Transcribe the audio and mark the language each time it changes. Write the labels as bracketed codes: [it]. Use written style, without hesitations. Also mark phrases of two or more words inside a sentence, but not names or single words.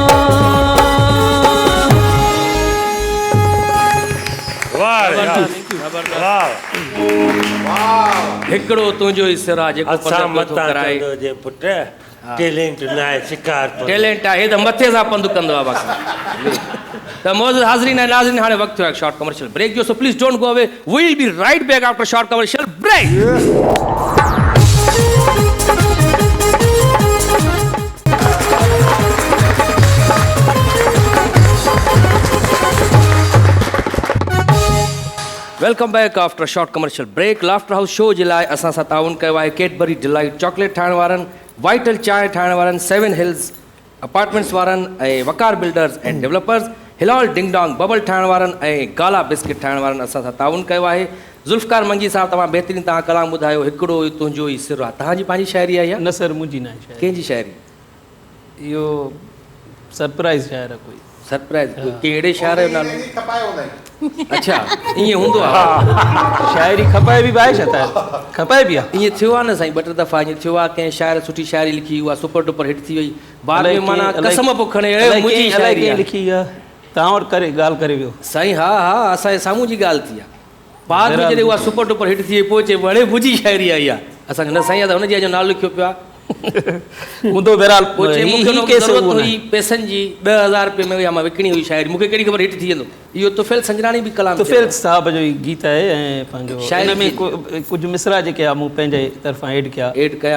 [sd] हिकिड़ो तुंहिंजो ई सिर आहे जेको असां पंधु मतां कराए कंदो जे पुट टैलेंट न आहे शिकार टैलेंट आहे त मथे सां पंधु कंदो आहे बाक़ी त मौजूद हाज़रीन ऐं नाज़रीन हाणे वक़्तु थियो आहे [en] short commercial break [sd] जो [en] so please don't go away we will be right back after short commercial break welcome back after short commercial break Laughter House show [sd] जे लाइ असां सां ताउन कयो आहे कैडबरी डिलाइट चॉकलेट ठाहिण वारनि वाइटल चांहि ठाहिण वारनि 7 हिल्स अपार्टमेंट्स वारनि ऐं वकार बिल्डर्स एंड डेवलपर्स हिलाल डिंग डोंग बबल ठाहिण वारनि ऐं गाला बिस्किट ठाहिण वारनि असां सां ताउन कयो आहे ज़ुल्फ़कार मंगी साहब तमामु बहितरीनु तव्हां कलाम ॿुधायो हिकिड़ो तुंहिंजो ई सिर आहे तव्हांजी पंहिंजी शाइरी आहे न सर मुंहिंजी न आहे शायदि कंहिंजी शाइरी इहो सरप्राइज़ शायर आहे कोई सरप्राइज़ कहिड़े शाइर जो नालो खपायो हूंदा आहिनि। अच्छा ईअं हूंदो आहे शाइरी खपाए बि आहे छा त खपाए बि आहे ईअं थियो आहे न साईं ॿ टे दफ़ा ईअं थियो आहे कंहिं शाइर सुठी शाइरी लिखी उहा [en] super duper hit [sd] थी वई बाद में माना कसम पोइ खणे मुंहिंजी शाइरी आहे लिखी आहे तव्हां वटि करे ॻाल्हि करे वियो साईं हा हा असांजे साम्हूं जी ॻाल्हि थी आहे बाद में जॾहिं उहा [en] super duper hit [sd] थी वई पोइ चए वणे मुंहिंजी शाइरी आई आहे असांखे न साईं आहे त हुनजी अॼु नालो लिखियो पियो आहे हूंदो बहरहाल पोइ चए मूंखे ज़रूरत हुई पैसनि जी 10,000 रुपये में या मां विकिणी हुई शाइरी मूंखे कहिड़ी ख़बर हिट थी वेंदो इहो तुफ़ैल संजराणी बि कलाम तुफ़ैल साहब जो ई गीत आहे ऐं पंहिंजो शाइरी में कुझु मिसरा जेके आहे मूं पंहिंजे तरफ़ां ऐड कया